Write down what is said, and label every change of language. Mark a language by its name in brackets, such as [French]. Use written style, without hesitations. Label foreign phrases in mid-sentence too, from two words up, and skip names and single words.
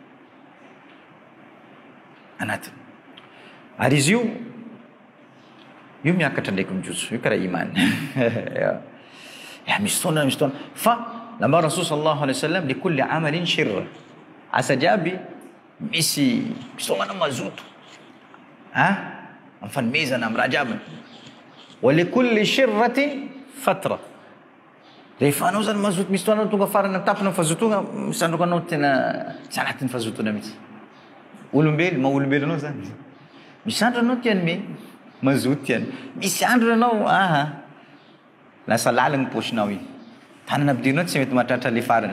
[Malagasy] anatiny ary izy io miakatra ndraiky mijotso io karaha iman misy fotoana fa lamba [Arabic] رسول صلى الله عليه وسلم لكل عمل شرة [Malagasy] asa jiaby misy fotoana mazoto amfanomezana amin'ny raha jiaby [Arabic] ولكل شرة فترة [Malagasy] rehefa anao zany mazoto misy fotoana tonga farana tapona fazotoana misandroka anao tena tsy anatin'ny fazotona mihitsy olombelo anao zany misy andro anao tiany me mazoto tiany misy andro anao lasa lalagny posinao iny tanana ampidirinao tsy mety mahatratra le farany